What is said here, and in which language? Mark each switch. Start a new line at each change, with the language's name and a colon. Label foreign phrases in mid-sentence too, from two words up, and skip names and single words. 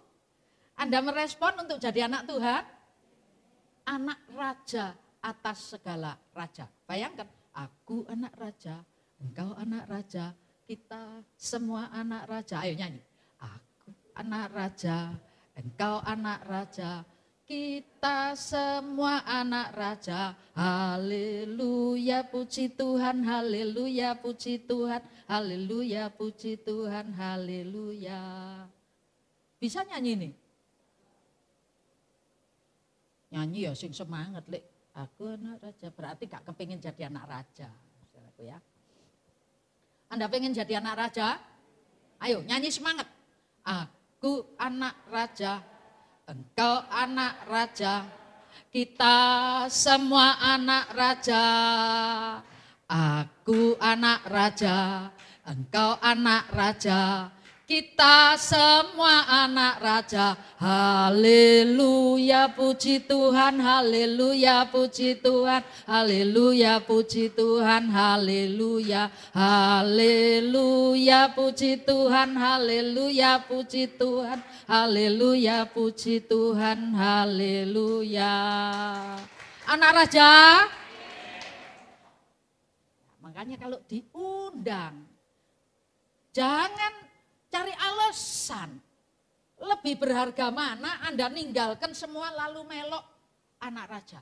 Indonesian: Anda merespon untuk jadi anak Tuhan? Anak raja atas segala raja. Bayangkan, aku anak raja, engkau anak raja, kita semua anak raja. Ayo nyanyi. Aku anak raja, engkau anak raja, kita semua anak raja. Haleluya, puji Tuhan, haleluya, puji Tuhan, haleluya, puji Tuhan, haleluya. Bisa nyanyi nih? Nyanyi ya sing semangat, Lek. Aku anak raja, berarti gak kepingin jadi anak raja. Saudaraku ya. Anda pengen jadi anak raja? Ayo nyanyi semangat. Aku anak raja, engkau anak raja, kita semua anak raja. Aku anak raja, engkau anak raja, kita semua anak raja. Haleluya, puji Tuhan, haleluya, puji Tuhan, haleluya, puji Tuhan, haleluya, haleluya, puji Tuhan, haleluya, puji Tuhan, haleluya, puji Tuhan, haleluya. Anak raja, makanya kalau diundang, jangan cari alasan. Lebih berharga mana Anda ninggalkan semua lalu melok anak raja.